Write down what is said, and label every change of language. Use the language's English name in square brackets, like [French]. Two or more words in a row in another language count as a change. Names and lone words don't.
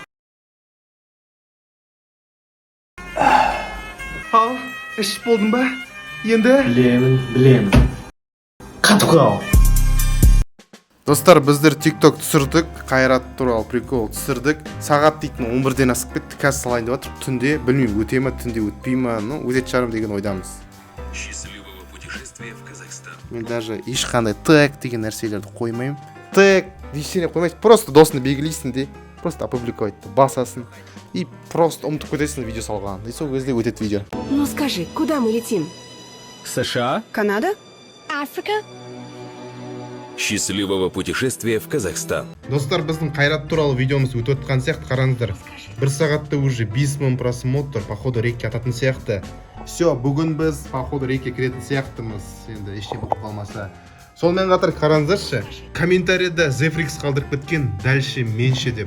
[Kazakh] Ал, ішіп болдың ба? Енді? Білемін. Қатып қал! Достар, біздер тикток түсірдік. Қайрат туралы прикол түсірдік. Сағат дейтін 11-ден асып кетті. Қазір салайын деп жатыр. Түнде, білмеймін, өте ма, түнде өтпей ма, өтет шығарым деген ойдамыз. [Russian] Счастливого путешествия в Казахстан. [Kazakh] Мен даже ешқандай тег деген нәрселерді қоймаймын. Тег ештеңе қоймайсың, просто досыны белгілейсің де, [Russian] просто опубликовать, [Kazakh] басасың и просто ұмытып кетесің видео салған. И сол кезде өтет видео. [Russian] Ну скажи, куда мы летим? США? Канада? Африка? Счастливого путешествия в Казахстан. [Kazakh] Достар, біздің Қайрат туралы видеомыз өтіп отқан сияқты, қараңыздар. Бір сағатта уже 5000 просмотр, походу рекке ататын сияқты. Все, бүгін біз походу рекке кіретін сияқтымыз. Енді ештеңе болып қалмаса. Сонымен қатар қараңыздаршы, комментарийда Zefrix қалдырып кеткен, [Russian] дальше менше [Kazakh] деп.